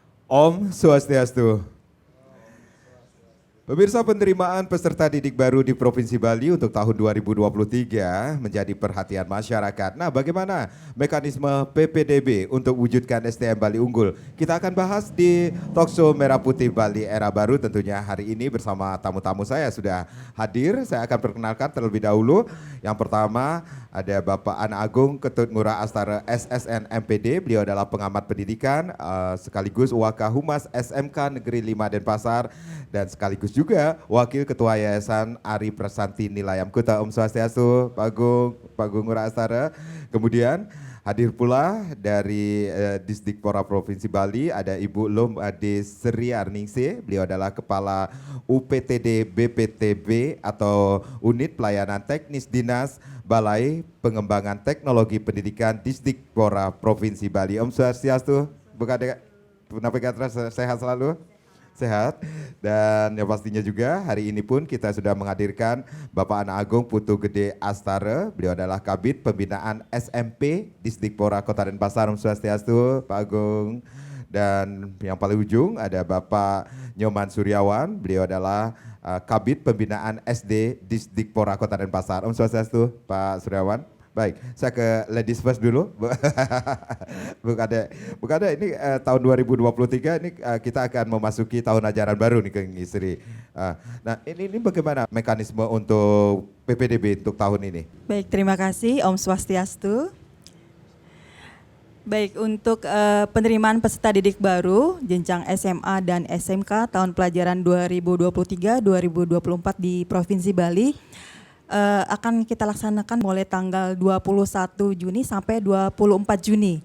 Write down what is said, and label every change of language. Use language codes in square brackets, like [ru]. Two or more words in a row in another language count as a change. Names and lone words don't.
[sa] Om Swastiastu. [id] Pemirsa, penerimaan peserta didik baru di Provinsi Bali untuk tahun 2023 menjadi perhatian masyarakat. Nah, bagaimana mekanisme PPDB untuk wujudkan SDM Bali unggul? Kita akan bahas di Talkshow Merah Putih Bali Era Baru tentunya hari ini bersama tamu-tamu saya sudah hadir. Saya akan perkenalkan terlebih dahulu. Yang pertama ada Bapak Ana Agung Ketut Ngurah Astara SSN MPD. Beliau adalah pengamat pendidikan sekaligus Wakahumas SMK Negeri 5 Denpasar dan sekaligus juga Wakil Ketua Yayasan Ari Prasanti Nilayam Kuta. [sa] Om Swastiastu, [id] Pak Agung Ngurah Astara. Kemudian hadir pula dari Disdikpora Provinsi Bali ada Ibu Lom Ade Sri Arningsih. Beliau adalah Kepala UPTD BPTB atau Unit Pelayanan Teknis Dinas Balai Pengembangan Teknologi Pendidikan Disdikpora Provinsi Bali. [sa] Om Swastiastu, [id] sehat selalu? Sehat. Dan yang pastinya juga hari ini pun kita sudah menghadirkan Bapak Ana Agung Putu Gede Astara. Beliau adalah Kabid Pembinaan SMP Disdikpora Kota Denpasar. [sa] Om Swastiastu, [id] Pak Agung. Dan yang paling ujung ada Bapak Nyoman Suryawan. Beliau adalah Kabid Pembinaan SD Disdikpora Kota Denpasar. [sa] Om Swastiastu, [id] Pak Suryawan. Baik, saya ke [en] ladies first [id] dulu. Bu Kade, ini tahun 2023 ini kita akan memasuki tahun ajaran baru nih Kang Isri. Nah, ini bagaimana mekanisme untuk PPDB untuk tahun ini? Baik, terima kasih [sa] Om Swastiastu. [id] Baik, untuk penerimaan peserta didik baru jenjang SMA dan SMK tahun pelajaran 2023-2024 di Provinsi Bali akan kita laksanakan mulai tanggal 21 Juni sampai 24 Juni.